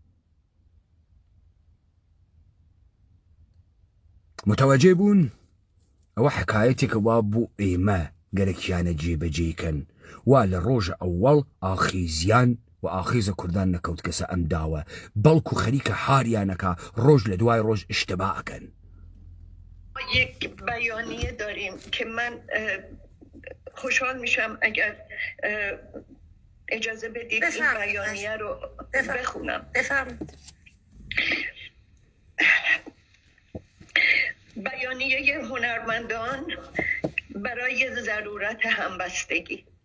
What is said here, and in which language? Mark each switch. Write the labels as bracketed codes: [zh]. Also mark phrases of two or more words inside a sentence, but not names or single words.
[sdh] متوەجێ بوون ئەوە حکایەتێکە وا بوو ئێمە گەرەکیانە جێبەجێکەن وا لە ڕۆژە ئەوەڵ ئاخیزیان و ئاخیزە کوردان نەکەوت کەسە ئەم داوە بەڵکو خەریکە هاریانەکە ڕۆژ لە دوای ڕۆژ ئشتباعەکەن [fa] یک بیانیه داریم که من خوشحال میشم اگر اجازه بدید این بیانیه رو بخونم. بیانیه هنرمندان برای ضرورت همبستگی.